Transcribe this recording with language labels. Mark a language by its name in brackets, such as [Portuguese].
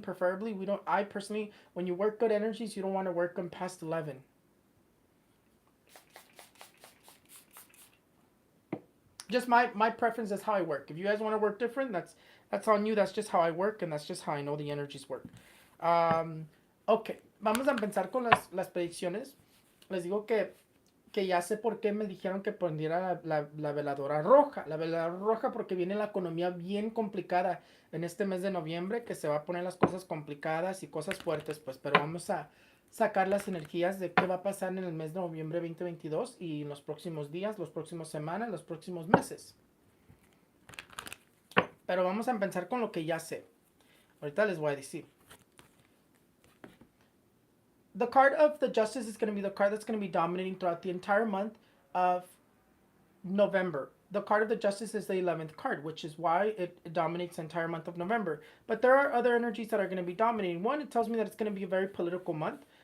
[English] Preferably, I personally, when you work good energies, you don't want to work them past 11. Just my preference is how I work. If you guys want to work different, that's on you. That's just how I work, and that's just how I know the energies work. [Spanish] Ok, vamos a empezar con las predicciones. Les digo que ya sé por qué me dijeron que prendiera la veladora roja. La veladora roja porque viene la economía bien complicada en este mes de noviembre, que se va a poner las cosas complicadas y cosas fuertes, pues, pero vamos a sacar las energías de qué va a pasar en el mes de noviembre 2022 y en los próximos días, las próximas semanas, los próximos meses. Pero vamos a empezar con lo que ya sé. Ahorita les voy a decir. [English] The card of the Justice is going to be the card that's going to be dominating throughout the entire month of November. The card of the Justice is the 11th card, which is why it dominates the entire month of November. But there are other energies that are going to be dominating. One, it tells me that it's going to be a very political month.